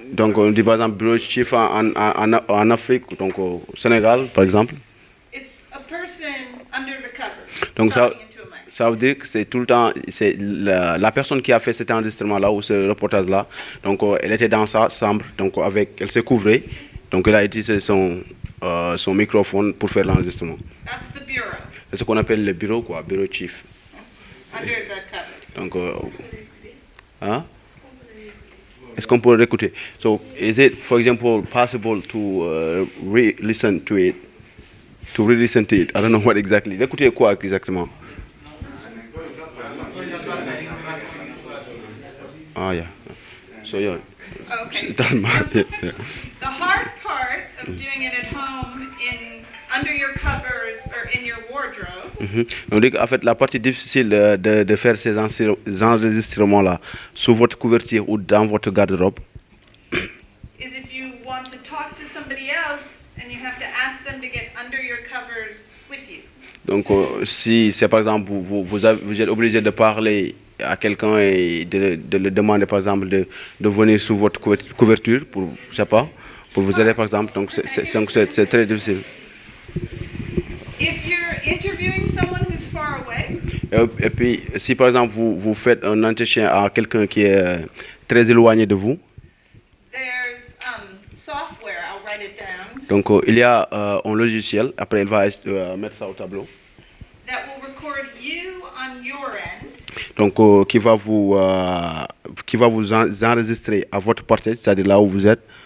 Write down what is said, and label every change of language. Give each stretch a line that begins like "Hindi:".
French: Donc, on dit par exemple bureau chief en Afrique, donc au Sénégal par exemple.
English: It's a person under the cover.
French: Donc ça veut dire que c'est tout le temps, c'est la personne qui a fait cet enregistrement-là ou ce reportage-là. Donc elle était dans sa chambre, donc elle s'est couvrée, donc elle a utilisé son microphone pour faire l'enregistrement.
English: That's the bureau.
French: C'est ce qu'on appelle le bureau, quoi, bureau chief.
English: Under the covers.
French: Donc, hein? Est-ce qu'on peut l'écouter?
English: So, is it, for example, possible to re-listen to it? To re-listen to it? I don't know what exactly.
French: L'écouter quoi exactement?
English: Ah, yeah. So, yeah. Okay. It doesn't matter. Yeah. The hard part of doing it at home under your covers or in your wardrobe.
French: On dit qu'en fait, la partie difficile de faire ces enregistrements-là sous votre couverture ou dans votre garde-robe.
English: Is if you want to talk to somebody else and you have to ask them to get under your covers with you.
French: Donc, si c'est par exemple, vous êtes obligé de parler à quelqu'un et de le demander par exemple de venir sous votre couverture pour, je sais pas, pour vous aider par exemple. Donc, c'est très difficile.
English: If you're interviewing someone who's far away.
French: Et puis, si par exemple vous faites un entretien à quelqu'un qui est très éloigné de vous.
English: There's software. I'll write it down.
French: Donc, il y a un logiciel. Après, elle va mettre ça au tableau.
English: That will record you on your end.
French: Donc, qui va vous enregistrer à votre portée, c'est-à-dire là où vous êtes.